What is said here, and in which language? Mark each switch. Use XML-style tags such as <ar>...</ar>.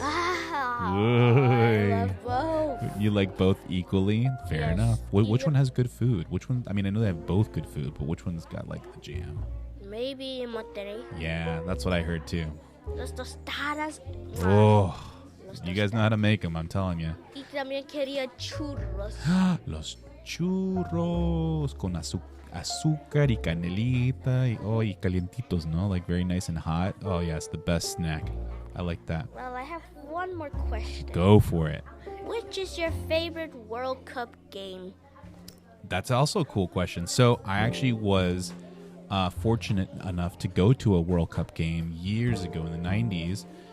<en>I love both. You like both equally? Fair enough. Which one has good food? Which one? I mean, I know they have both good food, but which one's got like the jam? Maybe Monterrey. Yeah, that's what I heard too.</en> <es>Los tostadas.</es> <en>Oh, you guys know how to make them, I'm telling you.</en> <es>Y también quería churros. Los churros con azúcar y canelita y calientitos, no?</es> <en>Like very nice and hot. Oh yeah, it's the best snack. I like that. Well, I have one more question. Go for it. Which is your favorite World Cup game? That's also a cool question. So I actually was fortunate enough to go to a World Cup game years ago in the 90s.</en>